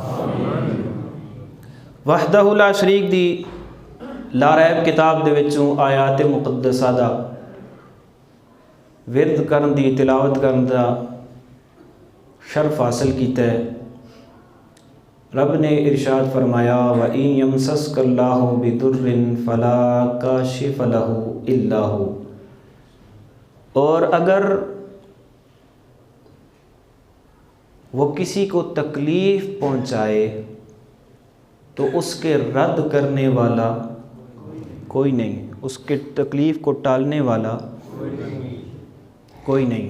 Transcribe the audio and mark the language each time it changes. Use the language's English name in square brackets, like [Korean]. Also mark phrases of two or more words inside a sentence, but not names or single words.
[Arabic] وحده لا شريك [Punjabi] دی لاریب کتاب دے وچوں آیات مقدسہ دا ورد کرن دی تلاوت کرن دا شرف حاصل کیتا ہے. [Urdu] رب نے ارشاد فرمایا [Arabic] وإن يمسسك الله بضر فلا كاشف له إلا هو, [Urdu] اور اگر وہ کسی کو تکلیف پہنچائے تو اس کے رد کرنے والا کوئی نہیں ہے، اس کے تکلیف کو ٹالنے والا کوئی نہیں ہے.